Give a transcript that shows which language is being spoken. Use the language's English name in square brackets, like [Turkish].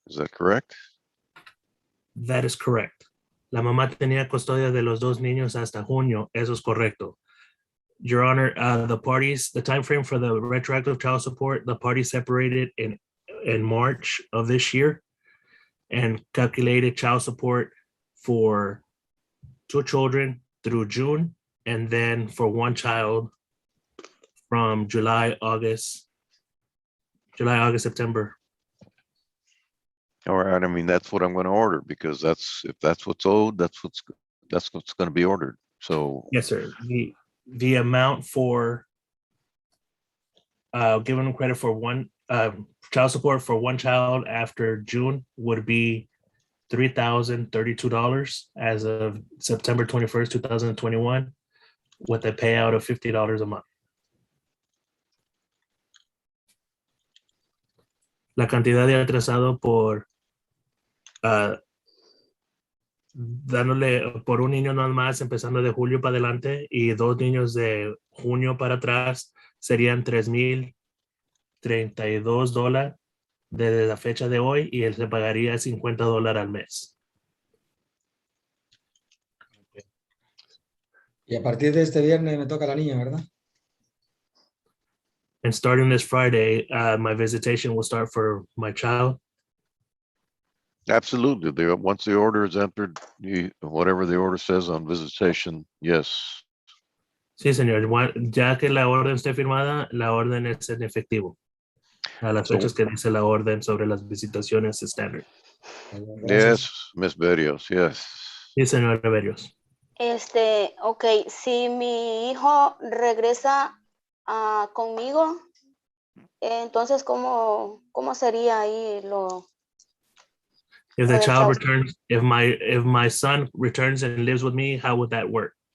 [English] Is that correct? That is correct. [Spanish] La mamá tenía custodia de los dos niños hasta junio. Eso es correcto. [English] Your Honor, the time frame for the retroactive child support, the parties separated in March of this year and calculated child support for two children through June, and then for one child from July, August, September. All right, I mean, that's what I'm going to order because if that's what's owed, that's what's going to be ordered. So Yes, sir. The amount for giving them credit for one child support for one child after June would be $3,032 as of September 21st, 2021, with a payout of $50 a month. [Spanish] La cantidad de atrasado por dándole por un niño nada más, empezando de julio para adelante, y 2 niños de junio para atrás, serían $3,032 desde la fecha de hoy, y él se pagaría $50 al mes. Y a partir de este viernes me toca la niña, ¿verdad? [English] And starting this Friday, my visitation will start for my child. Absolutely. Once the order is entered, whatever the order says on visitation, yes. [Spanish] Sí, señor. Ya que la orden esté firmada, la orden es en efectivo a las [English] So- [Spanish] fechas que dice la orden sobre las visitaciones estándar. Gracias. [English] Yes, Miss Berrios, yes. [Spanish] Sí, señor Reverios. Ok, si mi hijo regresa conmigo, entonces, ¿cómo sería ahí lo [English] If the [Spanish] del [English] child child? returns, if my son returns and lives with me, how would that work?